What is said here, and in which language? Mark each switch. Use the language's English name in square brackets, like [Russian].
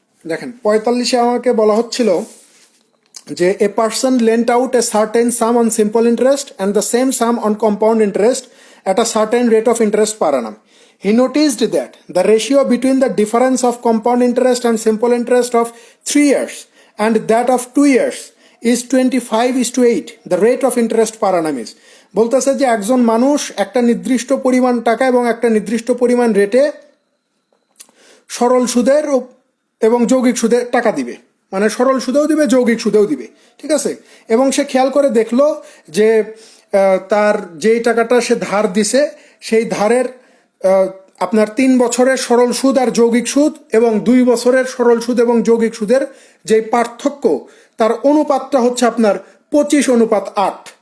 [Bangla] দেখেন 45-এ আমাকে বলা হচ্ছিল যে [English] A person lent out a certain sum on simple interest and the same sum on compound interest at a certain rate of interest per annum. He noticed that the ratio between the difference of compound interest and simple interest of 3 years and that of 2 years is 25:8. The rate of interest per annum is, [Bangla] বলতেছে যে একজন মানুষ একটা নির্দিষ্ট পরিমাণ টাকা এবং একটা নির্দিষ্ট পরিমাণ রেটে সরল সুদের এবং যৌগিক সুদের টাকা দিবে, মানে সরল সুদেও দিবে, যৌগিক সুদেও দিবে, ঠিক আছে। এবং সে খেয়াল করে দেখলো যে তার যেই টাকাটা সে ধার দিছে সেই ধারের আপনার 3 বছরের সরল সুদ আর যৌগিক সুদ এবং 2 বছরের সরল সুদ এবং যৌগিক সুদের যে পার্থক্য, তার অনুপাতটা হচ্ছে আপনার 25:8।